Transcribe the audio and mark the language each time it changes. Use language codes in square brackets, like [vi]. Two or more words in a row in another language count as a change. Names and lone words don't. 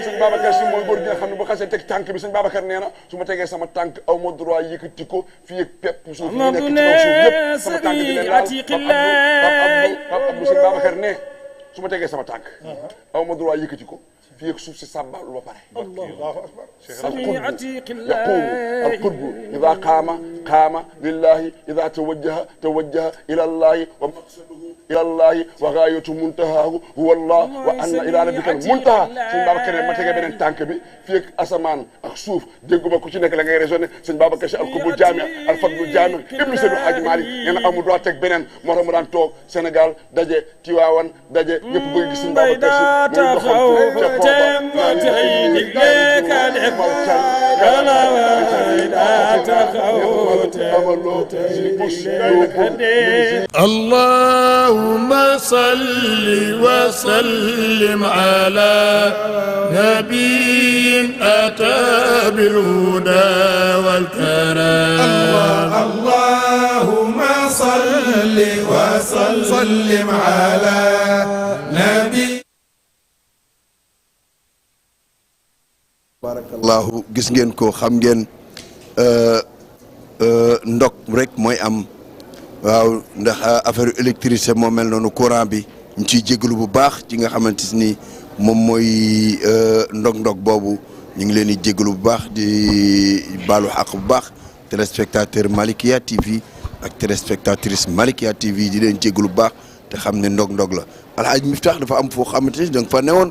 [wo] sëñ Babacar Si mooy góor gi nga xam ne bu xasee teg tànk bi sëñ Babacar nee na su ma tegee sama tànk aw ma droit yëkkati ko fii ak pepp suuf yi nekk ci kaw suuf yëpp sama tànk bi leen laal Pape Abdou sëñ Babacar ne su ma tegee sama tànk aw ma droit yëkkati ko fii ak suuf si sàbbaalu ba pare [ar] الله أكبر سامي يقول atiqillahi القطب إذا قام لله إذا توجه إلى الله ومقصده إلى الله وغاية منتهاه هو الله وأن إلى ربك المنتهى [wo] sëñ Babacar ma tegee beneen tànk bi fii ak asamaan ak suuf dégguma ku ci nekk la ngay raisonné sëñ Babacar Si [ar] القطب الجامع الفضل الجامع ابن [wo] Seydi Hadji Malick nee na amul droit teg beneen moo tax mu daan toog Sénégal daje Tiwaawan daje ñëpp bëgg gis sëñ Babacar Si muy doxantu [ar] اللهم صل وسلم على نبي أتى بالهدى والكرم اللهم صل وسلم على نبي [wo] barakallahu gis ngeen ko xam ngeen ndok rek mooy am waaw ndax [fr] affaire électricité [wo] moo mel noonu courant bi ñu ciy jégalu bu baax ci nga xamante ni moom mooy ndog boobu ñu ngi leen di jégalu bu baax di baalu xaq bu baax téléspectateur Malikia TV ak téléspectatrice Malikia TV di leen jégalu bu baax te xam ne ndog la Alhaji Miftaax dafa am foo xamante ni da nga fa newoon.